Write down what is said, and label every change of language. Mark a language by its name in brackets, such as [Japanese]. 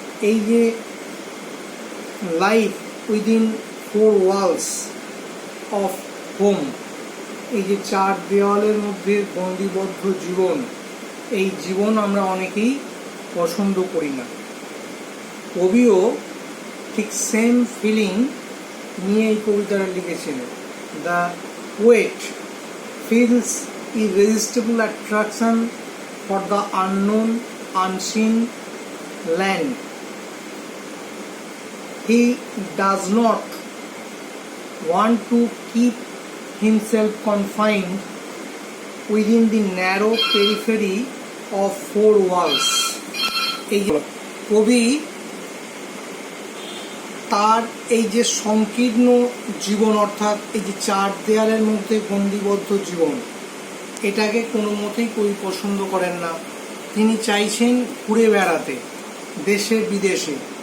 [Bangla] এই যে [English] life within 4 walls of home, [Bangla] এই যে 4 দেওয়ালের মধ্যে বন্দিবদ্ধ জীবন, এই জীবন আমরা অনেকেই পছন্দ করি না। কবিও ঠিক সেম ফিলিং নিয়ে এই কবিতাটা লিখেছিলেন। [English] The poet feels irresistible attraction for the unknown, unseen land. He does not want to keep himself confined within the narrow periphery of 4 walls. [Bangla] এই কবি তার এই যে সংকীর্ণ জীবন, অর্থাৎ এই যে 4 দেয়ালের মধ্যে বন্দিবদ্ধ জীবন, এটাকে কোনো মতেই কবি পছন্দ করেন না। তিনি চাইছেন ঘুরে বেড়াতে দেশে বিদেশে।